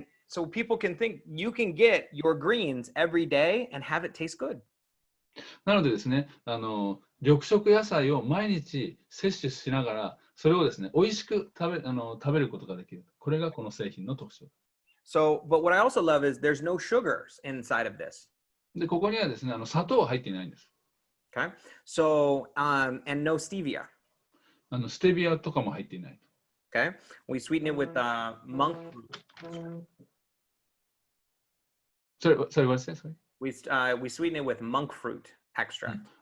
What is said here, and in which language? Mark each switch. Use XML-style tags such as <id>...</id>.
<en>So people can think you can get your greens every day and have it taste good.</en> <ja>なのでですね、緑色野菜を毎日摂取しながら、それをですね、美味しく食べることができる。これがこの製品の特徴。</ja> <en>So, but what I also love is there's no sugars inside of this.</en> <ja>で、ここにはですね、砂糖は入っていないんです。</ja> <en>Okay. So, and no stevia.</en> <ja>ステビアとかも入っていない。</ja> <en>Okay. We sweeten it with monk fruit. Sorry, what did you say? We sweeten it with monk fruit extract.</en>